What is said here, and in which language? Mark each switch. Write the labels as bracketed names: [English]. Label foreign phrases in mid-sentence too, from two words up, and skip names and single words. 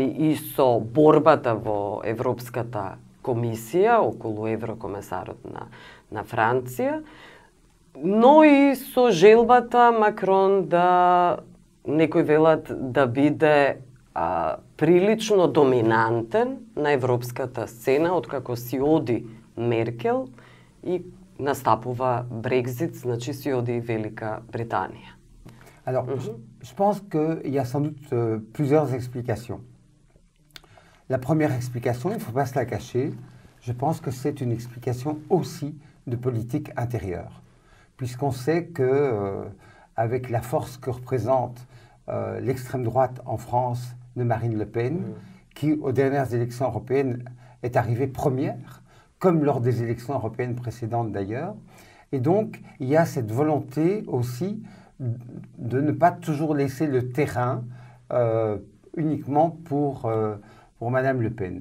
[Macedonian] и со борбата во Европската комисија околу еврокомесарот на Франција, но и со желбата Макрон да, некои велат, да биде прилично доминантен на европската сцена, откако си оди Меркел и настапува Брекзит, значи си оди Велика Британија. [French] Alors, je pense qu'il y a sans doute plusieurs explications. La première explication, il ne faut pas se la cacher, je pense que c'est une explication aussi de politique intérieure. Puisqu'on sait que, avec la force que représente l'extrême droite en France de Marine Le Pen, qui aux dernières élections européennes est arrivée première, comme lors des élections européennes précédentes d'ailleurs, et donc il y a cette volonté aussi de ne pas toujours laisser le terrain uniquement pour Madame Le Pen.